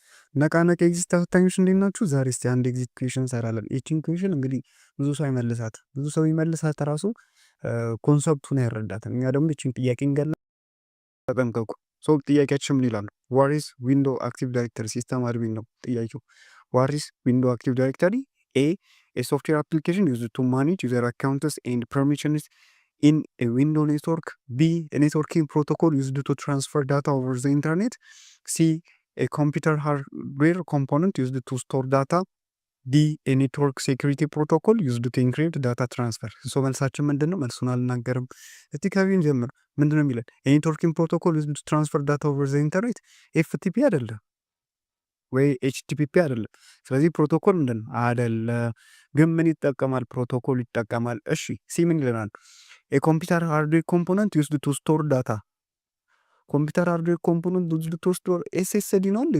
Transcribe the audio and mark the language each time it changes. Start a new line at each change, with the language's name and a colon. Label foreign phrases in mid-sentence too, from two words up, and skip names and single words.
Amharic: ነቃነቅ ኤግዚት ተፈታኞች እንዴት ናችሁ? ዛሬ እስቲ አንድ
English: exit question
Amharic: እንሰራለን። ይቺን ኩዌሽን እንግዲህ ብዙ ሰው አይመልሳት ብዙ ሰው ይመልሳት ራሱ ኮንሰፕቱን አይረዳትም። እኛ ደግሞ ይቺን ጥያቄ እንገላ ተጠንቀቁ። ሶ ጥያቄያችን ምን ይላሉ?
English: what is window active directory system admin
Amharic: ነው ጥያቄው።
English: what is window active directory? a software application used to manage user accounts and permissions in a window network. B a networking protocol used to transfer data over the internet. C a computer hardware component used to store data. D a network security protocol used to encrypt data transfer.
Amharic: ሶ መልሳችን ምንድን ነው? መልሱን አልናገርም። እስቲ ከቢን ጀምር። ምንድን ነው የሚለን?
English: networking protocol used to transfer data over the internet
Amharic: ኤፍቲፒ አይደለም ወይ ኤችቲፒፒ አይደለም። ስለዚህ ፕሮቶኮል ምንድን ነው? አይደለም። ግን ምን ይጠቀማል? ፕሮቶኮል ይጠቀማል። እሺ ሲ ምን ይለናል?
English: computer hardware component used to store data። computer hardware component used to store SSD
Amharic: ነው እንዴ?